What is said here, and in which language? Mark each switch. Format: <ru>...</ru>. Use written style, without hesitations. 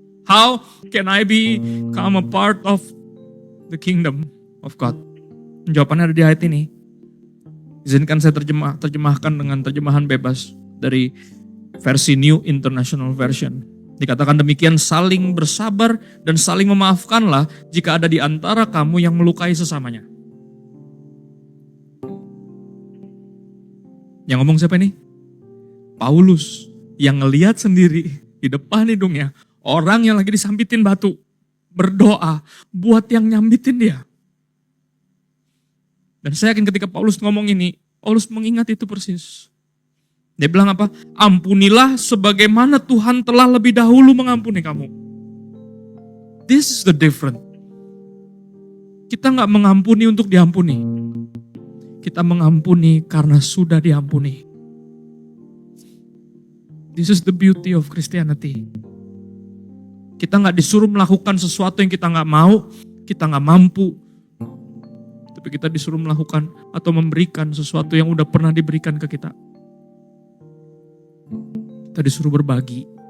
<en>How can I become a part of the kingdom of God?</en> <id>Jawabannya ada di ayat ini. Izinkan saya terjemahkan dengan terjemahan bebas dari versi New International Version. Dikatakan demikian, saling bersabar dan saling memaafkanlah jika ada di antara kamu yang melukai sesamanya. Yang ngomong siapa ini? Paulus, yang ngelihat sendiri di depan hidungnya orang yang lagi disambitin batu, berdoa buat yang nyambitin dia. Dan saya yakin ketika Paulus ngomong ini, Paulus mengingat itu persis. Dia bilang apa? Ampunilah sebagaimana Tuhan telah lebih dahulu mengampuni kamu.</id> <en>This is the difference.</en> <id>Kita gak mengampuni untuk diampuni. Kita mengampuni karena sudah diampuni.</id> <en>This is the beauty of Christianity.</en> <id>Kita gak disuruh melakukan sesuatu yang kita gak mau, kita gak mampu. Tapi kita disuruh melakukan atau memberikan sesuatu yang udah pernah diberikan ke kita. Kita disuruh berbagi.</id>